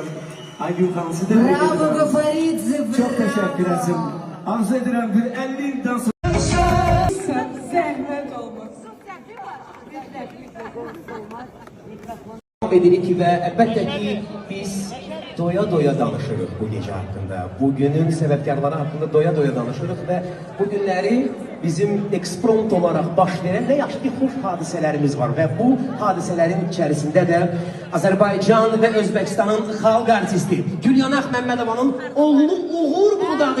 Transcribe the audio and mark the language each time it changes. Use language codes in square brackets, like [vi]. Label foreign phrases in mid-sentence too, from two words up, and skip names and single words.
[tr] Aygün Hanım, sizi tebrik ediyorum. Bravo Gafaridze, bravo. Çok teşekkür ederim. Arzu ederim bir 50 yıldan sonra. [az] Zəhmət olmasın. Edirik və əlbəttə ki, biz doya-doya danışırıq bu gecə haqqında. Bugünün səbəbkarları haqqında doya-doya danışırıq və bu günləri bizim eksprompt olaraq baş verən və yaxşı ki, xoş hadisələrimiz var və bu hadisələrin içərisində də Azərbaycan və Özbəkistanın xalq artisti Gülyanaq Məmmədovanın oğlu Uğur buradadır.